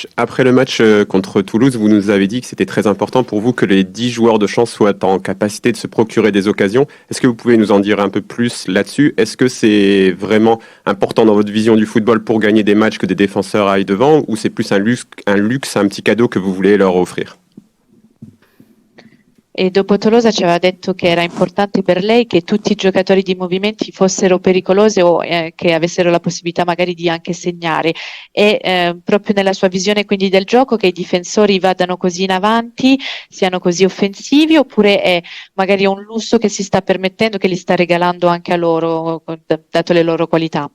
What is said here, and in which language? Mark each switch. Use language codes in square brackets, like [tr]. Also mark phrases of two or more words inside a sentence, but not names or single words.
[fr] Après le match contre Toulouse, vous nous avez dit que c'était très important pour vous que les 10 joueurs de champ soient en capacité de se procurer des occasions. Est-ce que vous pouvez nous en dire un peu plus là-dessus? Est-ce que c'est vraiment important dans votre vision du football pour gagner des matchs que des défenseurs aillent devant, ou c'est plus un luxe, un petit cadeau que vous voulez leur offrir? [it] E dopo Tolosa ci aveva detto che era importante per lei che tutti i giocatori di movimenti fossero pericolosi o che avessero la possibilità magari di anche segnare. E proprio nella sua visione quindi del gioco, che i difensori vadano così in avanti, siano così offensivi, oppure è magari un lusso che si sta permettendo, che li sta regalando anche a loro, dato le loro qualità?